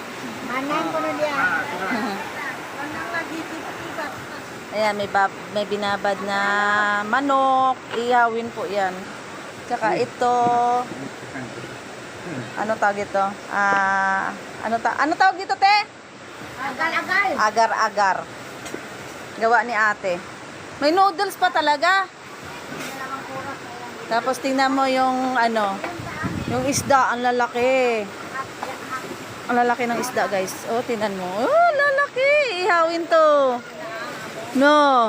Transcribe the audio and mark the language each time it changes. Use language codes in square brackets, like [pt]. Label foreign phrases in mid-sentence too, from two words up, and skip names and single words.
[tl] Manang ko na diya. Ayan, may binabad na manok. Ihawin po yan. Tsaka ito. Ano tawag ito? Ano tawag dito, te? Agar-agar. Agar-agar. Gawa ni ate. May noodles pa talaga. Tapos tingnan mo yung yung isda, ang lalaki. Ang lalaki ng isda, guys. Oh, tingnan mo. Oh, lalaki. Ihawin to. No.